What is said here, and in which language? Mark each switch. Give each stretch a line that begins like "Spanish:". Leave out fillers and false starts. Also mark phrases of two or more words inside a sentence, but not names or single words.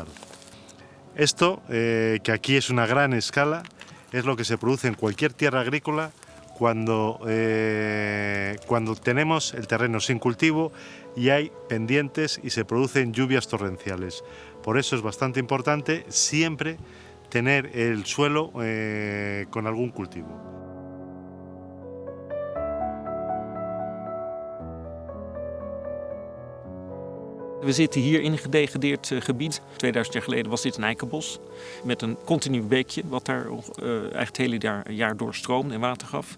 Spanish: Esto, que aquí es una gran escala, es lo que se produce en cualquier tierra agrícola cuando tenemos el terreno sin cultivo y hay pendientes y se producen lluvias torrenciales. Por eso es bastante importante siempre tener el suelo con algún cultivo.
Dutch: We zitten hier in een gedegradeerd gebied. 2000 jaar geleden was dit een eikenbos met een continu beekje wat daar eigenlijk het hele jaar doorstroomde en water gaf.